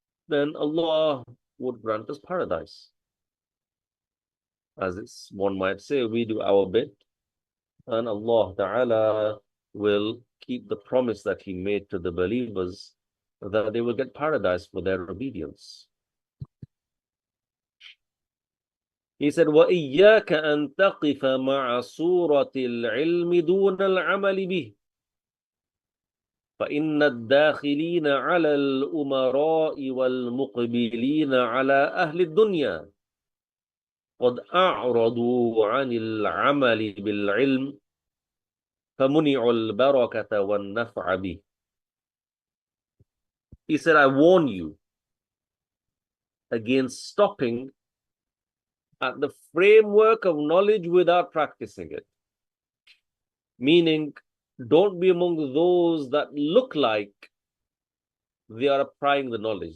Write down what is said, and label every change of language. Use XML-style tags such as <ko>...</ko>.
<en>then Allah would grant us paradise. As it's, one might say, we do our bit, and Allah Ta'ala will keep the promise that He made to the believers that they will get paradise for their obedience. He said,</en> <ar>وَإِيَّاكَ أَن تَقِفَ مَعَ صُورَةِ الْعِلْمِ دُونَ الْعَمَلِ بِهِ فإن الداخلين على الأمراء والمقبلين على أهل الدنيا قد أعرضوا عن العمل بالعلم فمنعوا البركة والنفع به.</ar> <en>He said, I warn you against stopping at the framework of knowledge without practicing it. Meaning, don't be among those that look like they are applying the knowledge.</en>